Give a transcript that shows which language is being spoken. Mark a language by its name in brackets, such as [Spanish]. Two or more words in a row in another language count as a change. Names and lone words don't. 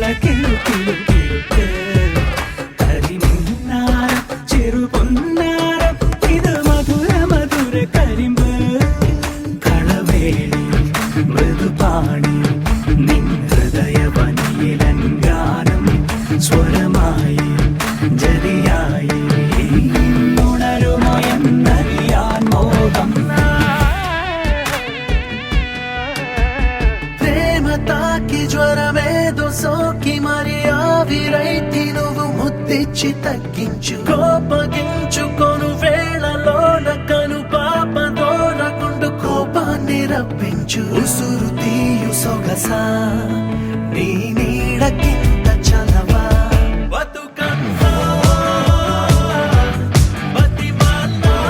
[Malayalam] കിലു കിലു കിലുക്ക തരിമിന്നാര ചെറു പൊന്നാര ഇത് മധുര മധുര കരിമ്പ് കളവേളി മൃദുപാണി നിൻ ഹൃദയവനിയിലങ്കാനം സ്വരമായി ജതിയായി ഉണരുമോ എന്നറിയാൻ മോഹം [Telugu] ప్రేమ తాకి జ్వరమేదో సోకి మరి ఆవిరైతి నువ్వు ముద్దిచ్చి తగ్గించు కోపగించుకొను వేళలోన కను పాప దోరకుండు కోపాన్ని రప్పించు ఉసురు తీయు సొగసా నీ నీడ కింద చలవా బతుకంతా బతిమాలా